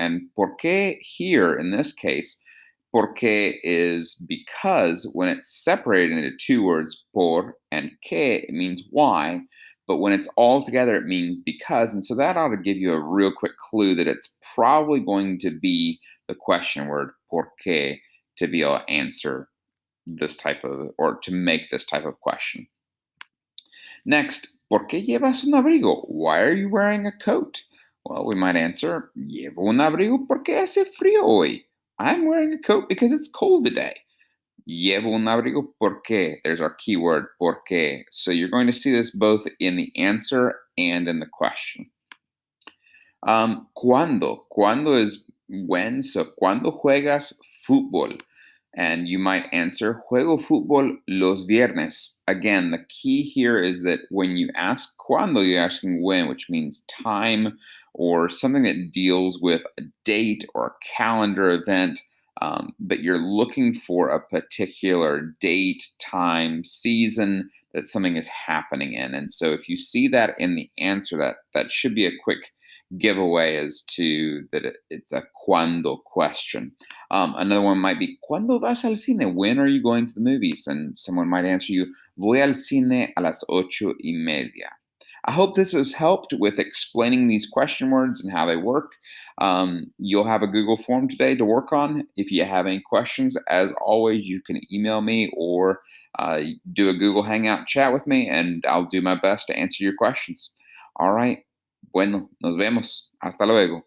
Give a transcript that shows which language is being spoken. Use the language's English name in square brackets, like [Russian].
[English] And por qué here in this case, porque is because when it's separated into two words, por and que, it means why. But when it's all together, it means because. And so that ought to give you a real quick clue that it's probably going to be the question word, por qué, to be able to answer this type of, or to make this type of question. Next, [Spanish] ¿por qué llevas un abrigo? [English] Why are you wearing a coat? Well, we might answer, [Spanish] llevo un abrigo porque hace frío hoy. [English] I'm wearing a coat because it's cold today. [Spanish] Llevo un abrigo porque. [English] There's our keyword, porque. So you're going to see this both in the answer and in the question. ¿Cuándo? ¿Cuándo is when? [Spanish] So, ¿cuándo juegas fútbol? [English] And you might answer, [Spanish] juego fútbol los viernes. [English] Again, the key here is that when you ask cuándo, you're asking when, which means time or something that deals with a date or a calendar event. But you're looking for a particular date, time, season that something is happening in. And so if you see that in the answer, that should be a quick giveaway as to that it's a cuándo question. Another one might be, [Spanish] ¿Cuándo vas al cine? [English] When are you going to the movies? And someone might answer you, [Spanish] voy al cine a las 8:30. [English] I hope this has helped with explaining these question words and how they work. You'll have a Google form today to work on. If you have any questions, as always, you can email me or do a Google Hangout chat with me, and I'll do my best to answer your questions. All right. [Spanish] Bueno, nos vemos. Hasta luego.